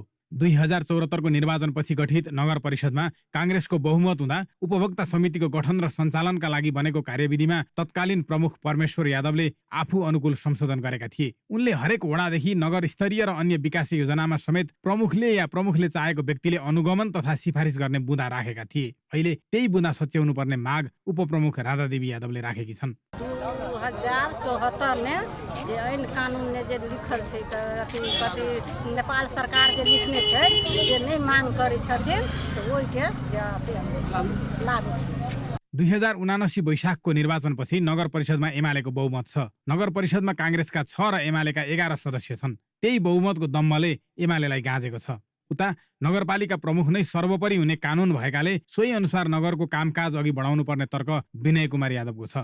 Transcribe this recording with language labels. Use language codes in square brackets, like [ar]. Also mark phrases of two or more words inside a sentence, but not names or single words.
[ne] 2074 को निर्वाचनपछि गठित नगर परिषदमा कांग्रेसको बहुमत हुँदा उपभोक्ता समितिको गठन र सञ्चालनका लागि बनेको कार्यविधिमा तत्कालीन प्रमुख परमेश्वर यादवले आफू अनुकूल संशोधन गरेका थिए। उनले हरेक वडादेखि नगर स्तरीय र अन्य विकास योजनामा समेत प्रमुखले चाहेको व्यक्तिले अनुगमन तथा सिफारिस गर्ने बुँदा राखेका थिए। अहिले त्यही बुँदा सच्याउनु पर्ने माग उपप्रमुख राधादेवी यादवले राखेकी छन्। [mai] 2074 में जे ऐन कानून ने जे लिखल छै त कति नेपाल सरकार जे लिखने छै से नहीं मांग करै छथिन त ओइ के लागू छै। [ne] 2079 वैशाखको निर्वाचनपछि नगर परिषदमा एमालेको बहुमत छ। नगर परिषदमा कांग्रेसका 6 र एमालेका 11 सदस्य छन्। त्यही बहुमतको दम्बले एमालेलाई गाँजेको छ। उता नगरपालिका प्रमुख नै सर्वोपरि हुने कानून भएकाले सोही अनुसार नगरको कामकाज अघि बढाउनु पर्ने तर्क विनय कुमार यादवको छ।